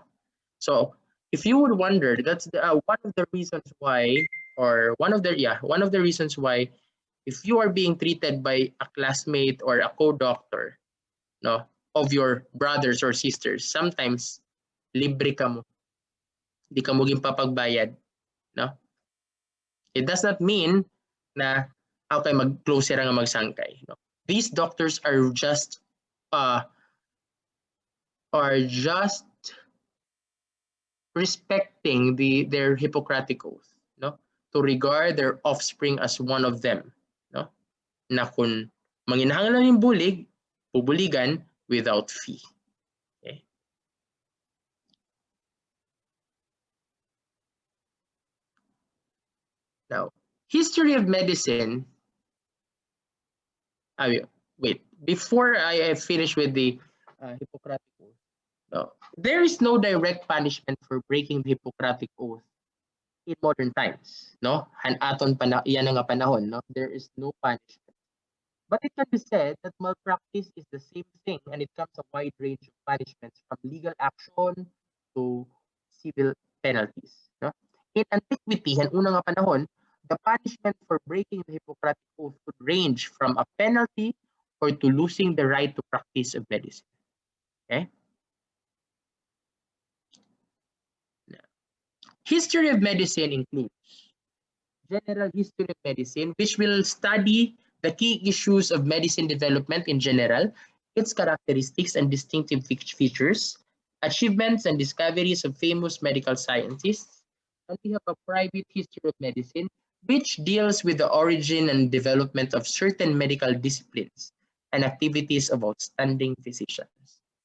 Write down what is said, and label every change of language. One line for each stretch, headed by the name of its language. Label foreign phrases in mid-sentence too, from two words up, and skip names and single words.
English: So, if you would wonder, that's one of the reasons why, or one of the reasons why, if you are being treated by a classmate or a co-doctor, no, of your brothers or sisters, sometimes
Cebuano: libre ka mo. Di ka mo gipapagbayad,
English: no? It does not mean
Cebuano: na okay mag-close nga magsangkay, no?
English: These doctors are just respecting their Hippocratic Oath, no? To regard their offspring as one of them, no?
Cebuano: Na kung manginahanglan yung bulig, pubuligan
English: without fee. Okay? Now, history of medicine. Wait, before I finish with the Hippocratic Oath, no, there is no direct punishment for breaking the Hippocratic Oath in modern times. No?
Cebuano: Yan nga panahon,
English: no? There is no punishment. But it can be said that malpractice is the same thing, and it comes a wide range of punishments, from legal action to civil penalties. No? In antiquity, and
Cebuano: unang nga panahon,
English: the punishment for breaking the Hippocratic Oath could range from a penalty or to losing the right to practice of medicine. Okay? History of medicine includes general history of medicine, which will study the key issues of medicine development in general, its characteristics and distinctive features, achievements and discoveries of famous medical scientists, and we have a private history of medicine, which deals with the origin and development of certain medical disciplines and activities of outstanding physicians.